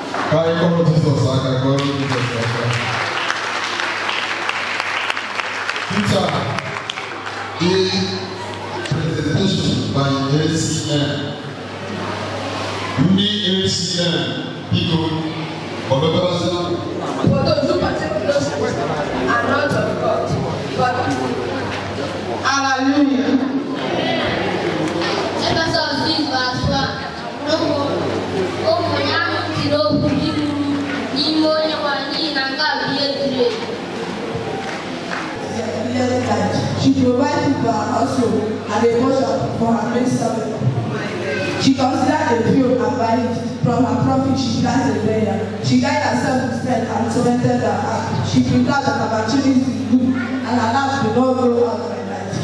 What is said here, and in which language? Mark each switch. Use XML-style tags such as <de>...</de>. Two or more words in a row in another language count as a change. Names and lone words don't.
<ig>Ka anyị kpọrọ Jizọs aka, kpọrọ Jizọs aka.</ig> <en>Peter, the presentation by A C N.</en> <ig>Ndị A C N, biko, ọ bịakwara sị na</ig> <en>For those who partake in those things are not of God, but Hallelujah. Ephesians six verse one.</en> <ig>Ụmụ, ụmụ ya ahụ tiri okwu n'iru n'ime Onye nwe anyị, n'ihi na nke a bụ ihe ziri ezi.</ig> <en>She provides for her household and a portion for her maid servant. She considered a field and by it. From her profit, she plants a vineyard. She guides herself with strength and cemented her heart. She prepared an opportunity to do and her lamp will not go out by night.</en>